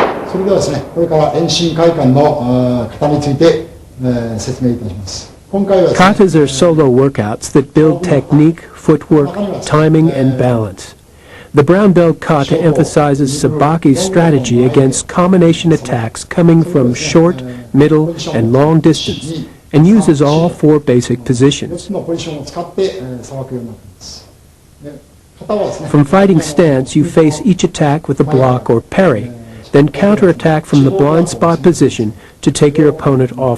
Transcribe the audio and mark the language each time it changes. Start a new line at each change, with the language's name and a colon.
Japanese: それではですね、これから遠心会館の型について、説明いたします。今回はですね、
English: Katas are solo workouts that build technique, footwork, timing, and balance. The brown belt kata emphasizes Sabaki's strategy against combination attacks coming from short, middle, and long distance, and uses all 4 basic
Japanese: 4
English: positions.
Japanese: つのポジションを使ってさばくようになっています。で、型はですね、
English: From fighting stance, you face each attack with a block or parry, then counterattack from the blind spot position to take your opponent off